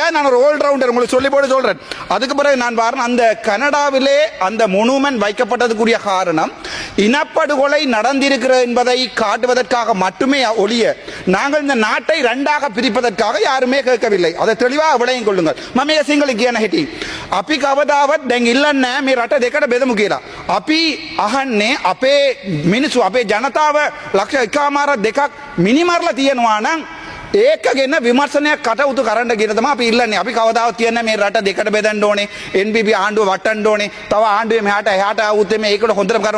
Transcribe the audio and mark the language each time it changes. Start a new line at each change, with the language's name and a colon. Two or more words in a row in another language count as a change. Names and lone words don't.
Tamil: நான் ஒரு
English: all rounder,
Tamil: உங்களுக்கு சொல்லி போட்டு சொல்றேன். அதுக்கு பிறகு நான் பாருங்க, அந்த கனடாவிலே அந்த மொனுமெண்ட் வைக்கப்பட்டதுக்குரிய காரணம் இனப்படுகொலை நடந்திருக்கிறது என்பதை காட்டுவதற்காக மட்டுமே ஒழிய, நாங்கள் இந்த நாட்டை இரண்டாக பிரிப்பதற்காக யாருமே கேட்கவில்லை. அதை தெளிவாக விளங்கிக் கொள்ளுங்கள்.
Sinhala: මම සිංහල කියන හැටි අපි කවදාවත් දැන් ඉල්ලන්නේ මේ රට දෙකට බෙදමු කියලා. අපි අහන්නේ අපේ මිනිස්සු, අපේ ජනතාව ලක්ෂ 1.5 මිනිමරලා තියෙනවා නම් ඒක ගැන විමර්ශනයක් කටයුතු කරන්න කියන තමයි අපි ඉල්ලන්නේ. අපි කවදාවත් කියන්නේ මේ රට දෙකට බෙදන්න ඕනේ, NPP ආණ්ඩුව වටන්න ඕනේ, තව ආණ්ඩුවේ මෙහාට එහාට ආවොත් මේකට හොඳට කරනවා.